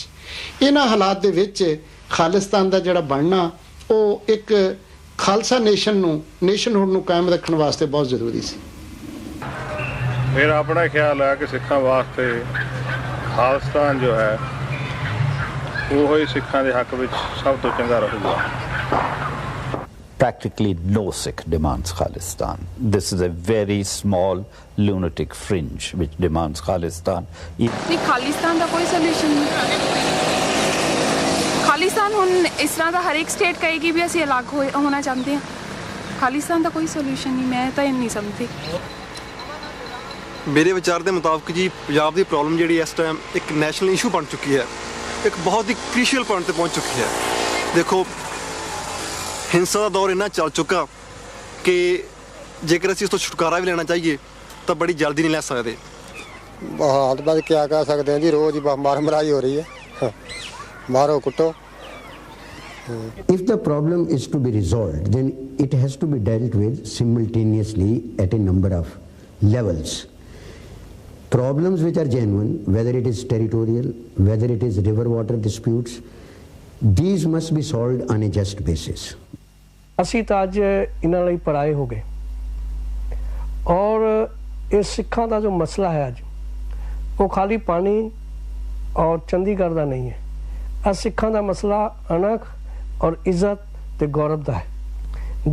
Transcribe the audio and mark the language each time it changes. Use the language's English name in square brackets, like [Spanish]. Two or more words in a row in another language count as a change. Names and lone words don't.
[Punjabi] ਇਹਨਾਂ ਹਾਲਾਤ ਦੇ ਵਿੱਚ ਖਾਲਿਸਤਾਨ ਦਾ ਜਿਹੜਾ ਬਣਨਾ ਉਹ ਇੱਕ ਖਾਲਸਾ ਨੇਸ਼ਨ ਨੂੰ, ਨੇਸ਼ਨਹੁੱਡ ਨੂੰ ਕਾਇਮ ਰੱਖਣ ਵਾਸਤੇ ਬਹੁਤ ਜ਼ਰੂਰੀ ਸੀ। ਮੇਰਾ ਆਪਣਾ ਖਿਆਲ ਹੈ ਕਿ ਸਿੱਖਾਂ ਵਾਸਤੇ ਖਾਲਿਸਤਾਨ ਜੋ ਹੈ ਉਹ ਹੀ ਸਿੱਖਾਂ ਦੇ ਹੱਕ ਵਿੱਚ ਸਭ ਤੋਂ ਚੰਗਾ ਰਹੂਗਾ। [English] Practically no Sikh demands Khalistan. This is a very small lunatic fringe which demands Khalistan. [Hindi] नहीं, खालिस्तान का कोई सोल्यूशन नहीं। खालिस्तान हुन इस तरह का हर एक स्टेट कहेगी भी असं अलग होना चाहते हैं। खालिस्तान का कोई सोल्यूशन नहीं, मैं तो नहीं समझती। मेरे विचार के मुताबिक जी पंजाब की प्रॉब्लम जी इस टाइम एक [English] national issue [Hindi] बन चुकी है, एक बहुत ही [English] crucial point [Hindi] पर पहुँच चुकी है। देखो हिंसा का दौर इन्ना चल चुका कि जेकर असीं इस तो छुटकारा भी लेना चाहिए तो बड़ी जल्दी नहीं ले सकते। हाल बात क्या कह सकते हैं जी, रोज ही मार मराई हो रही है, मारो कुटो। [English] If the problem is to be resolved, then it has to be dealt with simultaneously at a number of levels. Problems which are genuine, whether it is territorial, whether it is river water disputes, these must be solved on a just basis. [Punjabi] ਅਸੀਂ ਤਾਂ ਅੱਜ ਇਹਨਾਂ ਲਈ ਪਰਾਏ ਹੋ ਗਏ ਔਰ ਇਹ ਸਿੱਖਾਂ ਦਾ ਜੋ ਮਸਲਾ ਹੈ ਅੱਜ ਉਹ ਖਾਲੀ ਪਾਣੀ ਔਰ ਚੰਡੀਗੜ੍ਹ ਦਾ ਨਹੀਂ ਹੈ। ਆ ਸਿੱਖਾਂ ਦਾ ਮਸਲਾ ਅਣਖ ਔਰ ਇੱਜ਼ਤ ਤੇ ਗੌਰਵ ਦਾ ਹੈ।